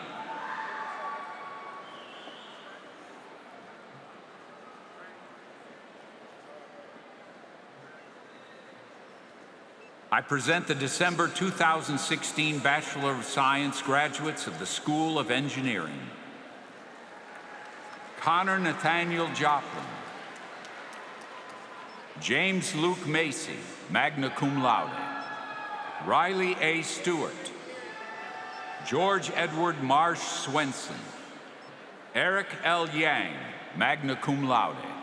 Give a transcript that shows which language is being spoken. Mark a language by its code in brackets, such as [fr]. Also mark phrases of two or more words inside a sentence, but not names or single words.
[en] I present the December 2016 Bachelor of Science graduates of the School of Engineering. Connor Nathaniel Joplin. James Luke Macy, [la] magna cum laude. [en] Riley A. Stewart. George Edward Marsh Swenson. Eric L. Yang, [la] magna cum laude.